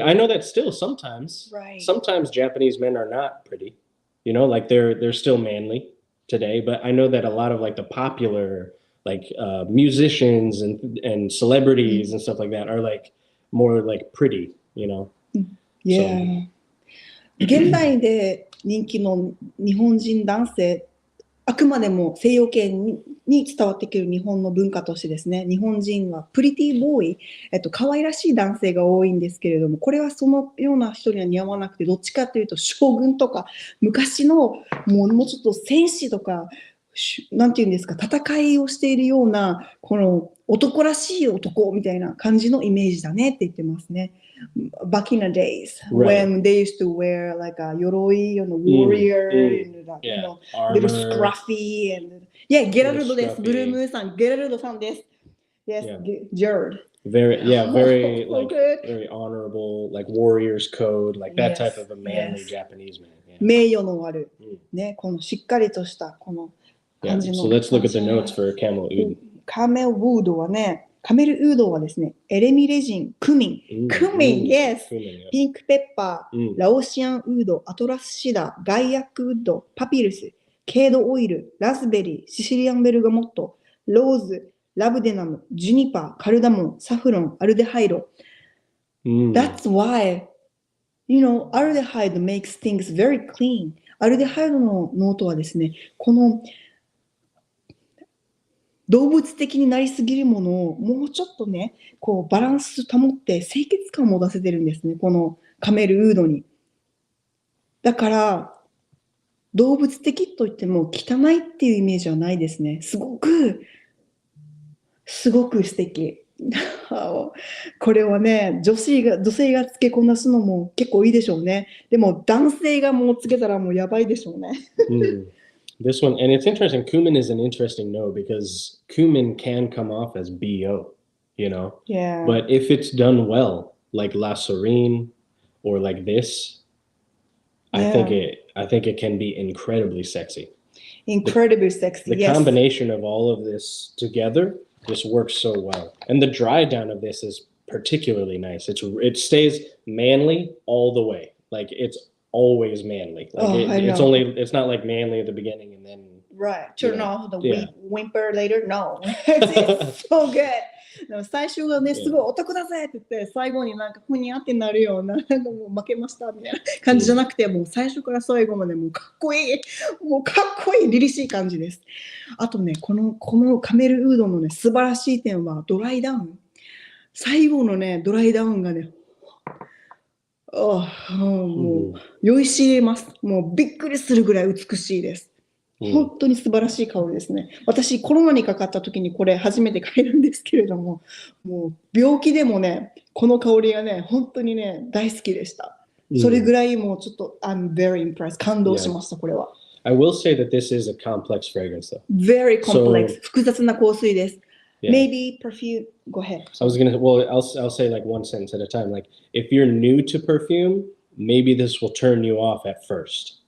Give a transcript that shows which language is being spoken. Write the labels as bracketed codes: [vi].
[en] I know that still sometimes. Right. Sometimes Japanese men are not pretty. You know, like they're still manly today, but I know that a lot of like the popular like musicians and celebrities and stuff like that are like more like pretty, you know. Yeah. [ja] 現代で人気の日本人男性、あくまでも西洋系に伝わってくる日本の文化としてですね、日本人はプリティボーイ、可愛らしい男性が多いんですけれども、これはそのような人には似合わなくて、どっちかというと将軍とか昔のもうちょっと戦士とかなんていうんですか、戦いをしているようなこの男らしい男みたいな感じのイメージだねって言ってますね。 [en] Back in the days, when they used to wear like a 鎧 and a warrior, and you know, little scruffy and [ja] ゲラルドです。ブルームーンさん、ゲラルドさんです。 [en] Yes, Jared. Very like very honorable, like warrior's code, like that type of a manly Japanese man. [ja] 名誉のあるね、このしっかりとしたこの感じの。 [en] So let's look at the notes for camel oud. [ja] カメルウードはね、カメルウードはですね、エレミレジン、クミン、yes、ピンクペッパー、ラオシアンウード、アトラスシダ、ガイアックウッド、パピルス、ケードオイル、ラズベリー、シシリアンベルガモット、ローズ、ラブデナム、ジュニパー、カルダモン、サフロン、アルデハイド。 [en] That's why, aldehyde makes things very clean. [ja] アルデハイドのノートはですね、この動物的になりすぎるものをもうちょっとね、こうバランス保って清潔感も出せてるんですね、このカメルウードに。だから動物的といっても汚いっていうイメージはないですね。すごく素敵。これはね、女性がつけこなすのも結構いいでしょうね。でも男性がもうつけたらもうやばいでしょうね。 [en] This one, and it's interesting. Cumin is an interesting note because cumin can come off as BO, Yeah. But if it's done well, like La Serene or like this, I think it can be incredibly sexy. Incredibly sexy. The combination of all of this together just works so well. And the dry down of this is particularly nice. It stays manly all the way. Like it's always manly. Like it's not like manly at the beginning and then turn off the whimper later. No. It's so good. [ja] 最初がね、すごいお得だぜって言って、最後になんかふにゃってなるような、なんかもう負けましたみたいな感じじゃなくて、もう最初から最後までもうかっこいい、凛々しい感じです。あとね、このカメルウードのね、素晴らしい点はドライダウン。最後のね、ドライダウンがね、もう酔いしれます。もうびっくりするぐらい美しいです。本当に素晴らしい香りですね。私コロナにかかった時にこれ初めて嗅いだんですけれども、もう病気でもね、この香りがね、本当にね、大好きでした。それぐらいもうちょっと [en] I'm very impressed。 [ja] 感動しました、これは。 [en] I will say that this is a complex fragrance though. Very complex. [ja] 複雑な香水です。 [en] Maybe perfume. Go ahead. I'll say like one sentence at a time. Like if you're new to perfume, maybe this will turn you off at first.